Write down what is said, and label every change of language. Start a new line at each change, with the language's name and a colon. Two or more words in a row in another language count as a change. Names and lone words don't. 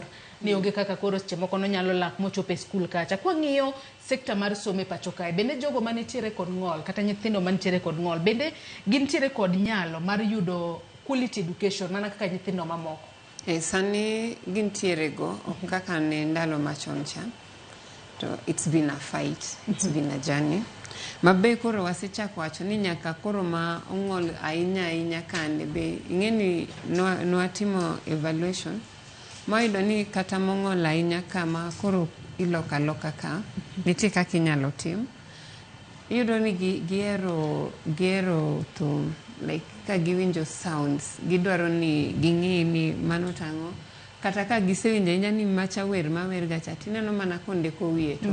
Luo (Kenya and Tanzania): Ni onge kaka koro seche moko no nyalo lak mochopo e skul kacha. Kwa ng'iyo sekta mar somo e pacho kae bende jogo manitiere kod ng'ol kata nyithindo manitiere kod ng'ol bende gintiere kod nyalo mar yudo
English: quality education
Luo (Kenya and Tanzania): mana kaka nyithindo mamoko. Sani gintiere go kaka ne ndalo machon cha.
English: To it's been a fight, it's been a journey.
Luo (Kenya and Tanzania): Mabe koro wasechako wacho ni nyaka koro ma ong'ol ahinya kane be ing'eni nwatimo evaluation mayudo ni kata mong'ol ahinya kama koro iloka ka nitie kaka inyalo tim. Iyudo ni gihero thum like ka giwinjo sounds gidwaro ni ging'i ni mano tang'o kata ka gisewinjo ahinya ni macha wer mawer gacha tineno mana kondiko wiye to